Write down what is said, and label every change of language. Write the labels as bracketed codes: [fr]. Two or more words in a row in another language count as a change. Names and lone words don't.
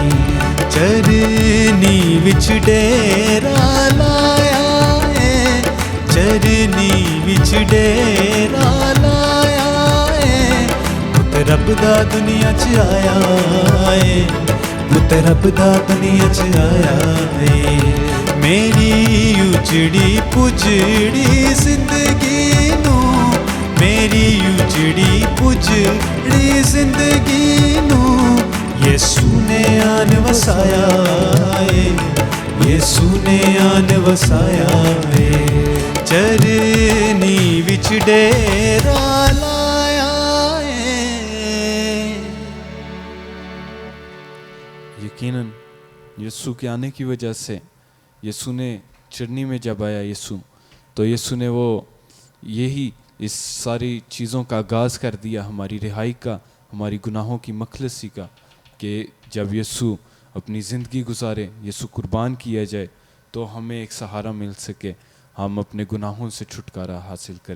[pa] ਚਰਨੀ ਵਿੱਚ ਡੇਰਾ ਲਾਇਆ ਹੈ, ਚਰਨੀ ਵਿੱਚ ਡੇਰਾ ਲਾਇਆ ਹੈ, ਪੁੱਤ ਰੱਬ ਦਾ ਦੁਨੀਆ 'ਚ ਆਇਆ ਹੈ, ਪੁੱਤ ਰੱਬ ਦਾ ਦੁਨੀਆ 'ਚ ਆਇਆ ਹੈ। ਮੇਰੀ ਉਜੜੀ ਪੁਜੜੀ ਜ਼ਿੰਦਗੀ ਨੂੰ, ਮੇਰੀ ਉਜੜੀ ਪੁਜੜੀ ਜ਼ਿੰਦਗੀ ਨੂੰ ਯਿਸੂ ਨੇ ਆਣ ਵਸਾਇਆ ਹੈ, ਯਿਸੂ ਨੇ ਆਨ ਵਸਾਇਆ ਏ ਚਰਨੀ ਵਿੱਚ ਡੇਰਾ ਲਾਇਆ ਏ [hi] यकीनन यीशु के आने की वजह से यीशु ने चरनी में जब आया यीशु तो यीशु ने वो यही इस सारी चीज़ों का आगाज़ कर दिया, हमारी रिहाई का, हमारी गुनाहों की मखलसी का, कि जब यीशु अपनी ज़िंदगी गुजारे, यीशु कुर्बान किया जाए तो हमें एक सहारा मिल सके, हम अपने गुनाहों से छुटकारा हासिल करें।